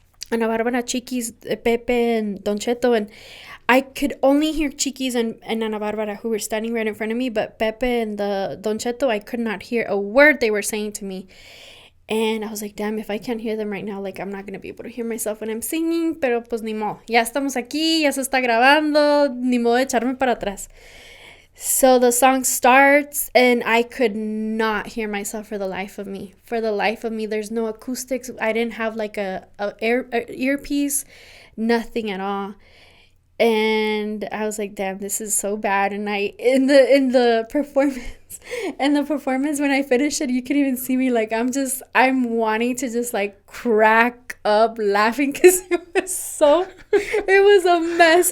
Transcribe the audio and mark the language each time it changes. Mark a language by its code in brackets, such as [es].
[en] Ana Barbara, Chiquis, Pepe, and Don Cheto, and I could only hear Chiquis and Ana Barbara, who were standing right in front of me, but Pepe and the Don Cheto, I could not hear a word they were saying to me. And I was like, damn, if I can't hear them right now, like, I'm not going to be able to hear myself when I'm singing, [es] pero pues ni modo. Ya estamos aquí, ya se está grabando, ni modo de echarme para atrás. [en] So the song starts, and I could not hear myself for the life of me. For the life of me, there's no acoustics. I didn't have like a earpiece, nothing at all. And I was like, damn, this is so bad. And I in the performance when I finished it, you can even see me like I'm wanting to just like crack up laughing because it was a mess.